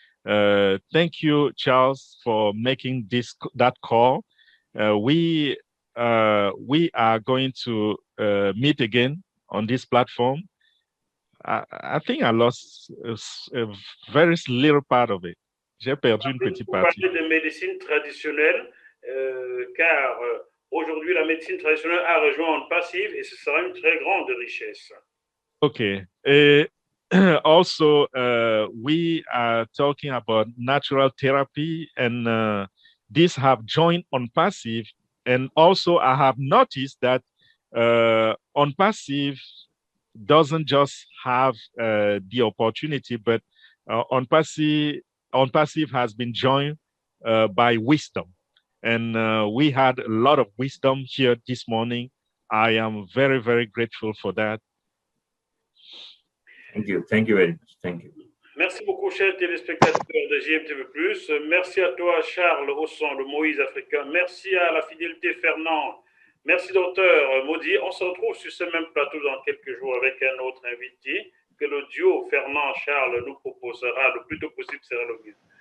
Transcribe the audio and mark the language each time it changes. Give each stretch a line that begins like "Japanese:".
English: Thank you, Charles, for making that call. We are going to meet again on this platform. I think I lost a very little part of it.
French: J'ai perdu une petite partie. Vous parlez de médecine traditionnelle, car aujourd'hui, la médecine traditionnelle a rejoint On Passive et ce sera une très grande richesse.
English: Okay. Also, we are talking about natural therapy and these have joined On Passive. And also, I have noticed that On Passive doesn't just have the opportunity, but On Passive has been joined by wisdom. And we had a lot of wisdom here this morning. I am very, very grateful for that. Thank you. Thank you very much. Thank you.
French: Merci beaucoup, chers téléspectateurs de JMTV+. Merci à toi, Charles Hosson, le Moïse africain. Merci à la fidélité, Fernand. Merci, docteur Modi. On se retrouve sur ce même plateau dans quelques jours avec un autre invité que le duo Fernand-Charles nous proposera le plus tôt possible, sera le mieux.